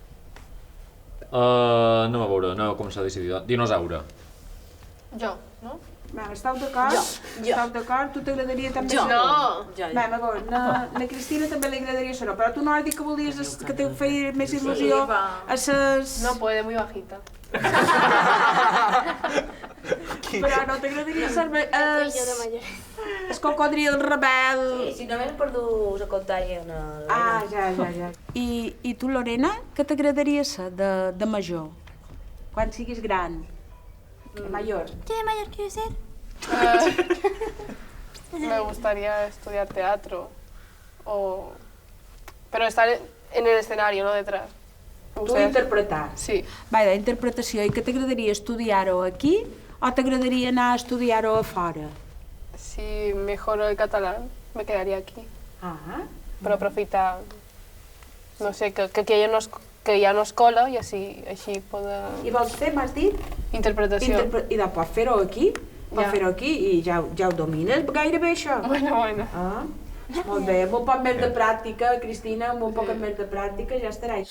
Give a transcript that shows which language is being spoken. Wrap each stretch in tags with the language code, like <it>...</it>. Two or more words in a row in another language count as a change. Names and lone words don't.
<ca>Anem a veure, anem a començar a decidir. Dinosaure. Jo, no? Va, esteu d'acord? Esteu d'acord? Tu t'agradaria també ser-ho? No! Va, d'acord, na Cristina també li agradaria ser-ho, però tu no has dit que volies que te feia més il·lusió a ses...</ca> <es>No puede, muy bajita.</es> <ca>Però no t'agradaria ser-me... El cocodril rebel... Sí, si no m'he perdut a contar ja. Ah, ja. I tu, Lorena, què t'agradaria ser de major? Quan siguis gran?</ca> <es>Mayor. ¿Qué de mayor quieres ser? Me gustaría estudiar teatro. Pero estar en el escenario, no detrás.</es> <ca>Tu interpretar? Sí. Va, d'interpretació. I què t'agradaria estudiar-ho aquí o t'agradaria anar a estudiar-ho a fora?</ca> <es>Si mejoro el catalán, me quedaría aquí.</es> <ca>Pero aprofitar, no sé, que aquí hi ha una escola i així poder... I vols fer, m'has dit? Interpretació. I de pots fer-ho aquí? Pots fer-ho aquí i ja ho domines gairebé, això? Bueno. Molt bé, amb un poc més de pràctica, Cristina, amb un poc més de pràctica ja estaràs.</ca>